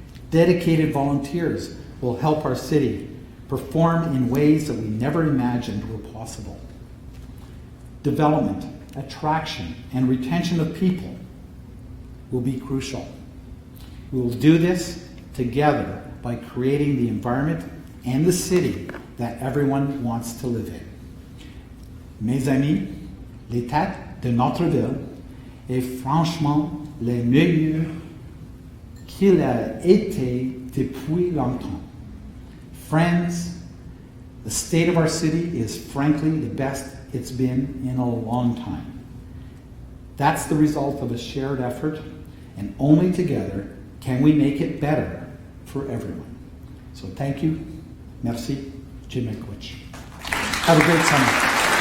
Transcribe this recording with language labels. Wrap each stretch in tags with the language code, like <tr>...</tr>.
<en>Dedicated volunteers will help our city perform in ways that we never imagined were possible. Development, attraction, and retention of people will be crucial. We will do this together by creating the environment and the city that everyone wants to live in.</en> <fr>Mes amis, l'état de notre ville est franchement le meilleur qu'il a été depuis longtemps.</fr> <en>Friends, the state of our city is frankly the best it's been in a long time. That's the result of a shared effort, and only together can we make it better for everyone. So thank you. Merci. Jim Mikulch. Have a great summer.</en>